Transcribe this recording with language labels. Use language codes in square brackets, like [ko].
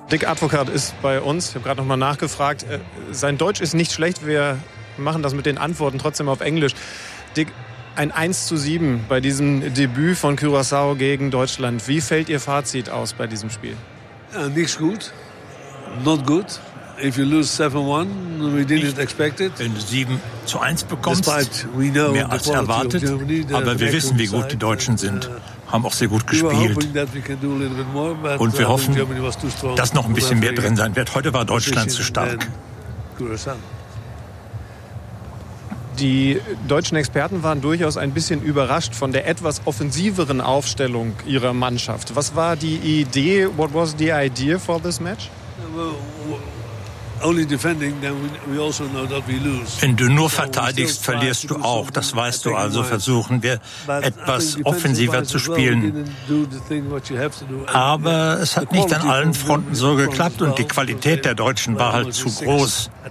[de] Dick Advocaat ist bei uns. Ich habe gerade noch mal nachgefragt. Sein Deutsch ist nicht schlecht. Wir machen das mit den Antworten trotzdem auf Englisch. Dick, ein 1:7 bei diesem Debüt von Curaçao gegen Deutschland. Wie fällt Ihr Fazit aus bei diesem Spiel? Nicht gut. [en] Not good. If you lose 7-1, we didn't expect it. [de] Wenn du 7-1 bekommst, mehr als erwartet, aber wir wissen, wie gut die Deutschen sind, haben auch sehr gut gespielt. Und wir hoffen, dass noch ein bisschen mehr drin sein wird. Heute war Deutschland zu stark. Die deutschen Experten waren durchaus ein bisschen überrascht von der etwas offensiveren Aufstellung ihrer Mannschaft. Was war die Idee? [en] What was the idea for this match? [de] Wenn du nur verteidigst, verlierst du auch. Das weißt du. Also versuchen wir, etwas offensiver zu spielen. Aber es hat nicht an allen Fronten so geklappt. Und die Qualität der Deutschen war halt zu groß.